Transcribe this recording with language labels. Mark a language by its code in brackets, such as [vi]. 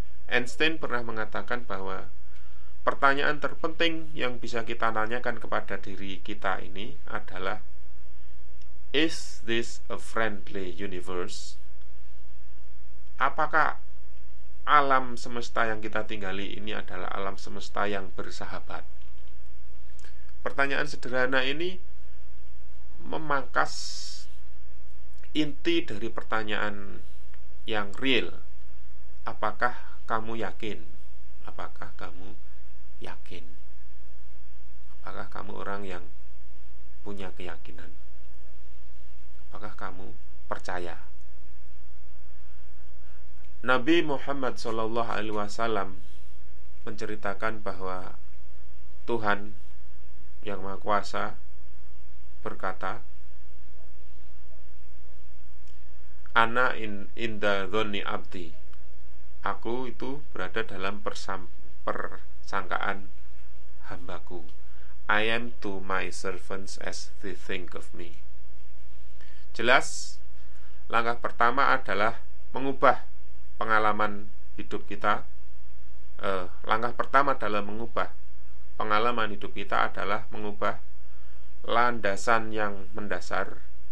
[id] Einstein pernah mengatakan bahwa pertanyaan terpenting yang bisa kita tanyakan kepada diri kita ini adalah [en] Is this a friendly universe? [id] Apakah alam semesta yang kita tinggali ini adalah alam semesta yang bersahabat? Pertanyaan sederhana ini memangkas inti dari pertanyaan yang real. Apakah kamu yakin? Apakah kamu yakin? Apakah kamu orang yang punya keyakinan? Apakah kamu percaya? Nabi Muhammad SAW menceritakan bahwa Tuhan Yang Maha Kuasa berkata, [ar] Ana inda dhoni abdi, [id] aku itu berada dalam persangkaan hambaku. [en] I am to my servants as they think of me. [id] Jelas, langkah pertama adalah mengubah pengalaman hidup kita. Langkah pertama dalam mengubah pengalaman hidup kita adalah mengubah landasan yang mendasar.